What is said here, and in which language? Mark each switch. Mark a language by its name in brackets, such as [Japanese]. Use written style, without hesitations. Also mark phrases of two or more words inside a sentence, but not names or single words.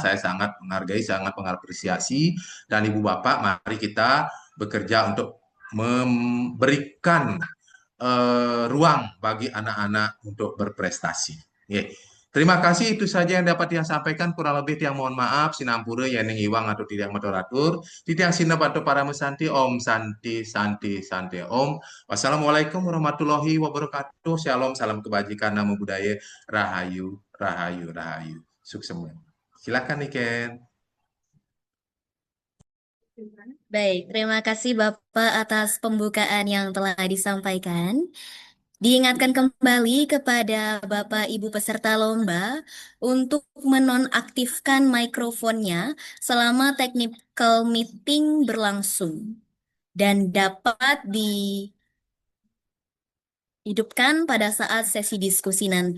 [Indonesian] Saya sangat menghargai, sangat mengapresiasi. Dan Ibu Bapak, mari kita bekerja untuk memberikan ruang bagi anak-anak untuk berprestasi. Ye. Terima kasih, itu saja yang dapat saya sampaikan. Kurang lebih tiang mohon maaf, sinampura, yang iwang atau tidak maturatur. [Balinese] Titiang sinap atau para mesanti, [Sanskrit] om santi, santi, santi, om. [Arabic] والسلام عليكم ورحمة الله وبركاته. [Indonesian] Shalom, salam kebajikan, [Pali] namo budaya, [Indonesian] rahayu, rahayu, rahayu. Sukses. Silakan Niken. Baik, terima kasih Bapak atas pembukaan yang telah disampaikan. Diingatkan kembali kepada Bapak Ibu peserta lomba untuk menonaktifkan mikrofonnya selama [English] technical meeting [Indonesian] berlangsung dan dapat dihidupkan pada saat sesi diskusi nanti.